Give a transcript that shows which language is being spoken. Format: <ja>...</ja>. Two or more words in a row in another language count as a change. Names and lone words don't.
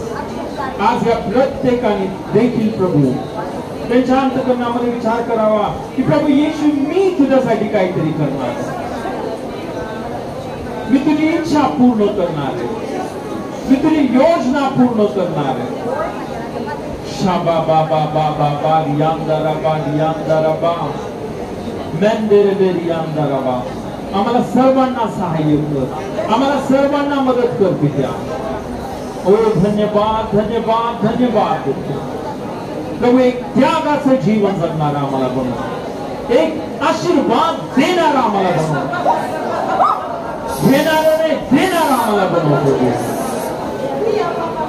<mr>आज या प्रत्येकाने देखील प्रभू त्यांच्या अंतःकरणामध्ये विचार करावा की प्रभू येशू, मी तुझ्यासाठी काहीतरी करणार. मी तुझी इच्छा पूर्ण करणार आहे. मी तुझी योजना पूर्ण करणार आहे. शाबा बाबा बाबा बा रियांदरा बा रियांदरा बा. मेंदेरे बेरियांदरा बा. आम्हाला सर्वांना सहाय्य कर. आम्हाला सर्वांना मदत कर पित्या. ओ धन्यवाद धन्यवाद धन्यवाद. प्रभू, एक त्यागाचं जीवन जगणारा आम्हाला बनव. एक आशीर्वाद देणारा आम्हाला बनव. घेणाऱ्याने देणारा आम्हाला बनव.</mr>